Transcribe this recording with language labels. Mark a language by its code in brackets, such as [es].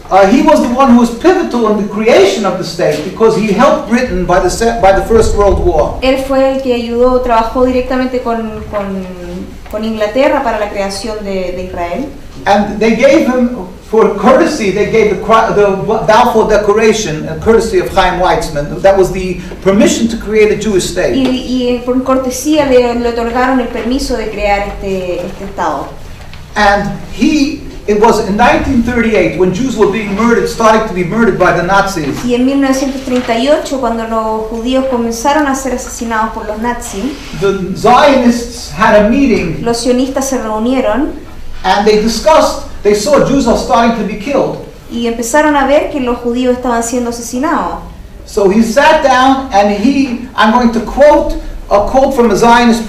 [en] He was the one who was pivotal in the creation of the state because he helped Britain by the First World War. [es] Él fue el que ayudó, trabajó directamente con Inglaterra para la creación de Israel. [en] And they gave him, for courtesy, they gave the Balfour Declaration, courtesy of Chaim Weizmann. That was the permission to create a Jewish state. [es] Y por cortesía le otorgaron el permiso de crear este estado. [en] And it was in 1938 when Jews were being murdered, starting to be murdered by the Nazis. [es] Y en 1938, cuando los judíos comenzaron a ser asesinados por los nazis, [en] The Zionists had a meeting [es] los sionistas se reunieron [en] and they saw Jews are starting to be killed. [es] y empezaron a ver que los judíos estaban siendo asesinados. [en] So he sat down and I'm going to quote a quote from a Zionist